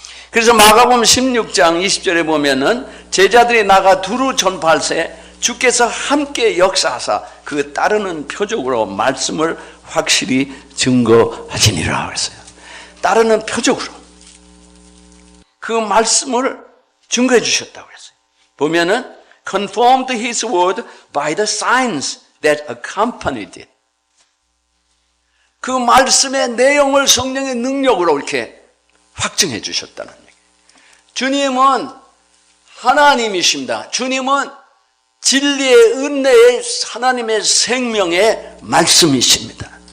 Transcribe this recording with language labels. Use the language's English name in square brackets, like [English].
[Korean] 그래서 마가복음 16장 20절에 보면은 제자들이 나가 두루 전파할세 주께서 함께 역사하사 그 따르는 표적으로 말씀을 확실히 증거하시니라 그랬어요. 따르는 표적으로 그 말씀을 증거해 주셨다고 그랬어요. 보면은 [English] conformed to his word by the signs that accompanied it. [Korean] 그 말씀의 내용을 성령의 능력으로 이렇게 확증해 주셨다는 얘기예요. 주님은 하나님이십니다. 주님은 진리의 은혜의 하나님의 생명의 말씀이십니다.